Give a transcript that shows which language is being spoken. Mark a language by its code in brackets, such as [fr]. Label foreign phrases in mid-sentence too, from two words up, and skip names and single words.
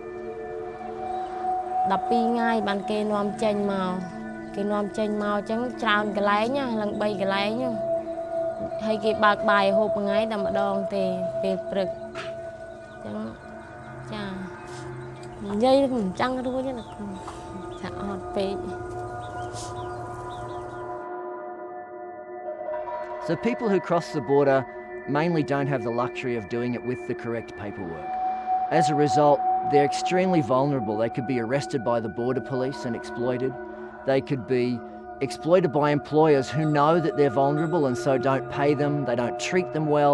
[km] 12 ថ្ងៃបានគេនាំចេញមកអញ្ចឹងច្រើនកន្លែងឡើង3កន្លែងហើយគេបើកបាយហូបមួយថ្ងៃតែម្ដងទេពេលព្រឹកអញ្ចឹងចានិយាយមិនចង់រួចទេចាអត់ពេក [en] So people who cross the border mainly don't have the luxury of doing it with the correct paperwork. As a result, they're extremely vulnerable. They could be arrested by the border police and exploited. They could be exploited by employers who know that they're vulnerable and so don't pay them, they don't treat them well.